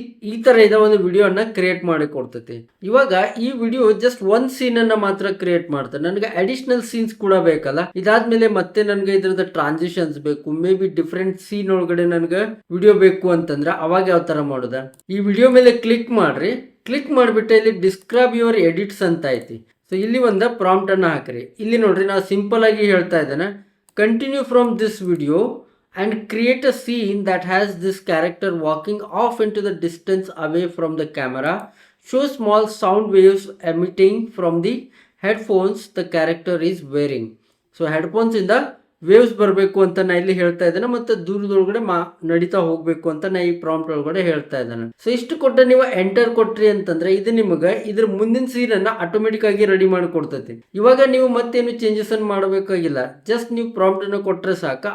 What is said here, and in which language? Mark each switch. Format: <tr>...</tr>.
<kn>ಈ ತರ ಇದ ಒಂದು ವಿಡಿಯೋನ ಕ್ರಿಯೇಟ್ ಮಾಡಿ ಕೊಡ್ತೈತಿ. ಇವಾಗ ಈ ವಿಡಿಯೋ ಜಸ್ಟ್ ಒಂದ್ ಸೀನ್ ಅನ್ನ ಮಾತ್ರ ಕ್ರಿಯೇಟ್ ಮಾಡ್ತಾರೆ. ನನಗೆ ಅಡಿಷನಲ್ ಸೀನ್ಸ್ ಕೂಡ ಬೇಕಲ್ಲ. ಇದಾದ್ಮೇಲೆ ಮತ್ತೆ ನನ್ಗೆ ಇದ್ರದ ಟ್ರಾನ್ಸಿಷನ್ಸ್ ಬೇಕು, ಮೇ ಬಿ ಡಿಫ್ರೆಂಟ್ ಸೀನ್ ಒಳಗಡೆ ನನ್ಗೆ ವಿಡಿಯೋ ಬೇಕು ಅಂತಂದ್ರೆ ಅವಾಗ ಯಾವ ತರ ಮಾಡೋದ. ಈ ವಿಡಿಯೋ ಮೇಲೆ ಕ್ಲಿಕ್ ಮಾಡ್ರಿ. ಕ್ಲಿಕ್ ಮಾಡ್ಬಿಟ್ಟು ಇಲ್ಲಿ</kn> <en>describe your edits</en> <kn>ಅಂತ ಐತಿ. ಸೊ ಇಲ್ಲಿ ಒಂದು ಪ್ರಾಂಪ್ಟ್ ಅನ್ನ ಹಾಕ್ರಿ. ಇಲ್ಲಿ ನೋಡ್ರಿ, ನಾವು ಸಿಂಪಲ್ ಆಗಿ ಹೇಳ್ತಾ ಇದ್ದೇನೆ,</kn> <en>Continue from this video and create a scene that has this character walking off into the distance away from the camera. Show small sound waves emitting from the headphones the character is wearing.</en> <kn>So headphones ಇಂದ waves ಬರಬೇಕು ಅಂತ ನಾ ಇಲ್ಲಿ ಹೇಳ್ತಾ ಇದ್ದೇನೆ, ಮತ್ತೆ ದೂರದೊಳಗಡೆ ನಡೀತಾ ಹೋಗ್ಬೇಕು ಅಂತ ನಾ ಈ ಪ್ರಾಂಪ್ಟ್ ಒಳಗಡೆ ಹೇಳ್ತಾ ಇದ್ದೇನೆ. ಸೊ ಇಷ್ಟು ಕೊಟ್ಟ ನೀವು ಎಂಟರ್ ಕೊಟ್ರಿ ಅಂತಂದ್ರೆ ಇದು ನಿಮಗೆ ಇದ್ರ ಮುಂದಿನ ಸೀನ್ ಅನ್ನ ಆಟೋಮೆಟಿಕ್ ಆಗಿ ರೆಡಿ ಮಾಡಿ ಕೊಡ್ತೈತಿ. ಇವಾಗ ನೀವು ಮತ್ತೇನು ಚೇಂಜಸ್ ಅನ್ನು ಮಾಡಬೇಕಾಗಿಲ್ಲ, ಜಸ್ಟ್ ನೀವು ಪ್ರಾಂಪ್ಟ್ ಅನ್ನು ಕೊಟ್ರೆ ಸಾಕ.</kn>